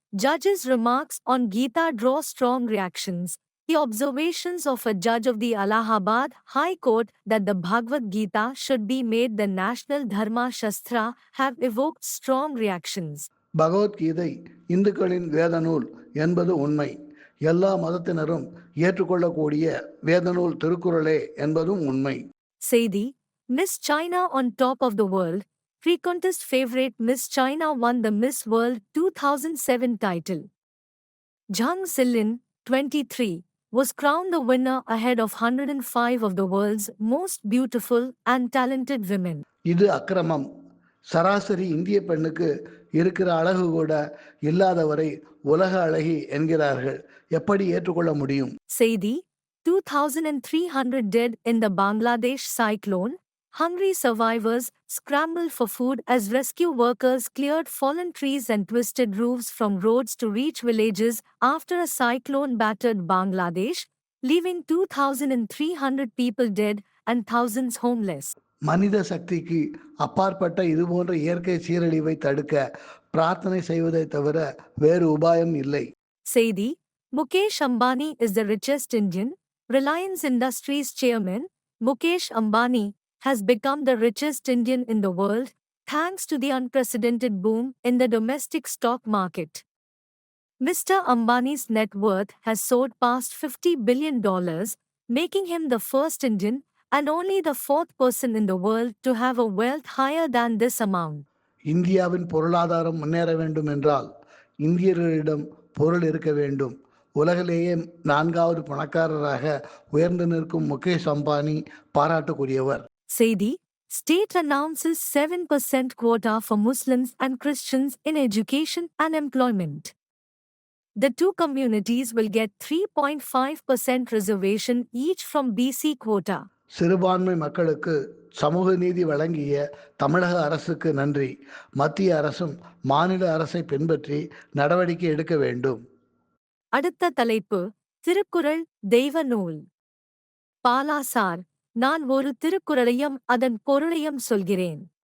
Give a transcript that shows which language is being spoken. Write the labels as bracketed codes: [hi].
[en] Judge's remarks on Gita draw strong reactions. The observations of a judge of the Allahabad High Court that the Bhagavad Gita should be made the national Dharma Shastra have evoked strong reactions. [ta] Bhagavad Gita இந்துக்களின் வேத நூல் என்பது உண்மை. எல்லா மதத்தினரும் ஏற்றுக்கொள்ளக்கூடிய வேதநூல் திருக்குறளே என்பதும் உண்மை. செய்தி. [en] Miss China on top of the world. Pre-contest favorite Miss China won the Miss World 2007 title. Zhang Xilin, 23, was crowned the winner ahead of 105 of the world's most beautiful and talented women. [ta] இது அக்கிரமம். சராசரி இந்திய பெண்ணுக்கு இருக்கிற அழகு கூட இல்லாதவரை உலக அழகி என்கிறார்கள். எப்படி ஏற்றுக்கொள்ள முடியும்? [en] செய்தி. 2,300 dead in the Bangladesh cyclone. Hungry survivors scrambled for food as rescue workers cleared fallen trees and twisted roofs from roads to reach villages after a cyclone battered Bangladesh, leaving 2,300 people dead and thousands homeless. [ta] மனித சக்திக்கு அப்பாற்பட்ட இதுபோன்ற இயற்கை சீரழிவை தடுக்க பிரார்த்தனை செய்வதை தவிர வேறு உபாயம் இல்லை. செய்தி. [en] Mukesh Ambani is the richest Indian. Reliance Industries chairman, Mukesh Ambani, has become the richest Indian in the world, thanks to the unprecedented boom in the domestic stock market. Mr. Ambani's net worth has soared past $50 billion, making him the first Indian and only the fourth person in the world to have a wealth higher than this amount. [ta] இந்தியாவின் பொருளாதாரம் முன்னேற வேண்டும் என்றால் இந்தியர்களிடம் பொருள் இருக்க வேண்டும். உலகிலேயே 4வது பணக்காரராக உயர்ந்து நிற்கும் முகேஷ் அம்பானி பாராட்டுக்குரியவர். செய்தி. [en] State announces 7% quota for Muslims and Christians in education and employment. The two communities will get 3.5% reservation each from BC quota. [ta] சிறுபான்மை மக்களுக்கு சமூக நீதி வழங்கிய தமிழக அரசுக்கு நன்றி. மத்திய அரசும் மாநில அரசை பின்பற்றி நடவடிக்கை எடுக்க வேண்டும். அடுத்த தலைப்பு. திருக்குறள் தெய்வ நூல். பாலா சார், நான் ஒரு திருக்குறளையும் அதன் பொருளையும் சொல்கிறேன்.